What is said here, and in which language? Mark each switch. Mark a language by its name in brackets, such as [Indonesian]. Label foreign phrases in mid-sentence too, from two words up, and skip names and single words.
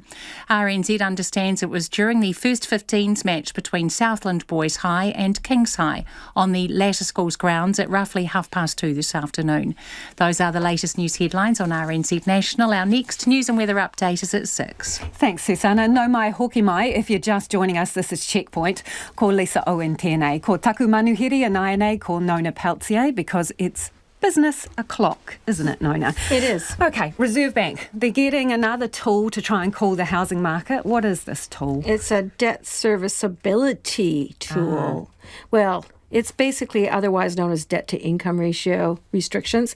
[English] RNZ understands it was during the first 15s match between Southland Boys High and Kings High on the latter school's grounds at roughly 2:30 this afternoon. Those are the latest news headlines on RNZ National. Our next news and weather update is at 6. [Māori] Thanks, Susanna. No mai hoki mai. [English] If you're just joining us, this is Checkpoint. [Māori] Ko Lisa Owen tēnei. Ko taku manuhiri anai nei, ko Nona Peltier, [English] because it's business o'clock, isn't it, Nona? It is. Okay, Reserve Bank. They're getting another tool to try and cool the housing market. What is this tool? It's a debt serviceability tool. Well, it's basically otherwise known as debt-to-income ratio restrictions.